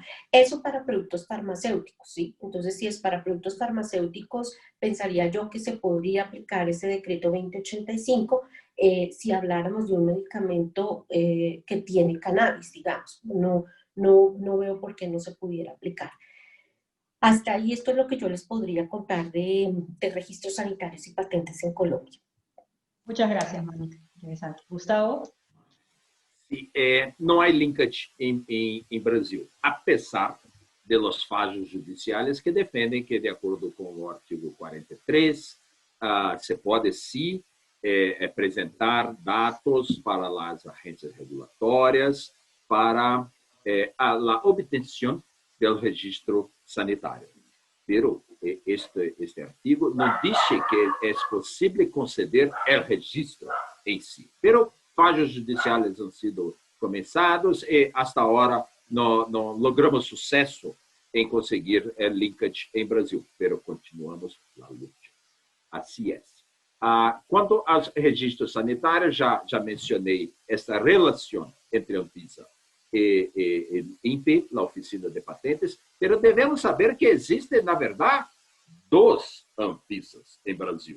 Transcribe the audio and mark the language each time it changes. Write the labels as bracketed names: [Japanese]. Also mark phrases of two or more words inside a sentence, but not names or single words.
[Spanish] Eso para productos farmacéuticos, ¿sí? Entonces, si es para productos farmacéuticos, pensaría yo que se podría aplicar ese decreto 2085 si habláramos de un medicamento que tiene cannabis, digamos. No veo por qué no se pudiera aplicar. Hasta ahí esto es lo que yo les podría contar de registros sanitarios y patentes en Colombia. Muchas gracias, Mónica. Interesante. Gustavo. Sí, [Portuguese] não há linkage em Brasil, apesar [Spanish] de los fallos [Portuguese] judiciais que defendem que, de acordo com o artigo 43, se pode sim apresentar dados para as agências regulatórias para a obtenção do registro sanitário. Pero este artigo não diz que é possível conceder o registro em si. Pero fallos judiciais [Spanish] han sido [Portuguese] começados e, hasta agora, não logramos sucesso em conseguir el linkage em Brasil, pero continuamos a luta. Assim é. Quanto aos registros sanitários, já mencionei esta relação entre a Anvisa e INPE, a Oficina de Patentes, pero devemos saber que existe, na verdade, 2 Anvisas em Brasil.